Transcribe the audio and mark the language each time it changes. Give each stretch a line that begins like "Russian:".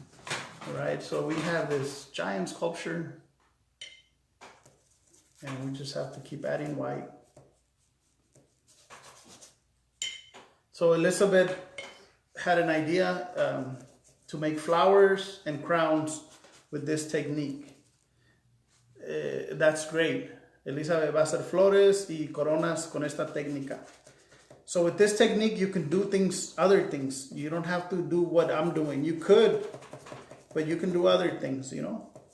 English: All right, so we have this giant sculpture, and we just have to keep adding white. So Elizabeth had an idea to make flowers and crowns with this technique. That's great.
Spanish: Elizabeth va a hacer flores y coronas con esta técnica.
English: So with this technique, you can do other things. You don't have to do what I'm doing. You could, but you can do other things, you know.